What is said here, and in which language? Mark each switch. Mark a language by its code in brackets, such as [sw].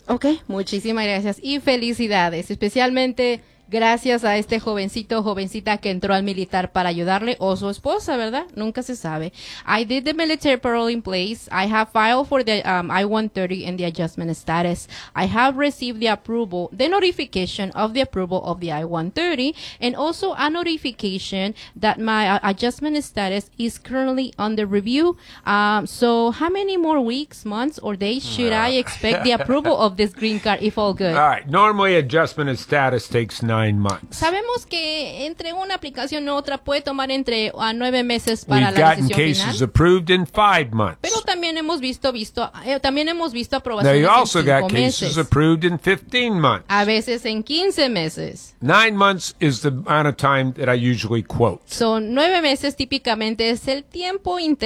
[es] Okay, muchísimas gracias y felicidades, especialmente gracias a este jovencito o jovencita que entró al militar para ayudarle, o su esposa, ¿verdad? Nunca se sabe. [en] I did the military parole in place. I have filed for the I-130 and the adjustment status. I have received the approval, the notification of the approval of the I-130, and also a notification that my adjustment status is currently under review. So how many more weeks, months, or days should I expect the approval of this green card, if all good? All right. Normally, adjustment of status takes 9 months. [es] Sabemos que entre una aplicación y otra puede tomar entre a 9 meses para [en] We've [es] la decisión final. [en] Cases approved in 5 months. [es] Pero también hemos visto, aprobaciones [en] Now you also [es] en [en] got [es] meses. [en] Cases approved in 15 months. [es] A veces en 15 meses. [en] 9 months is the amount of time that I usually quote. [es] So 9 meses típicamente es el tiempo intermedio.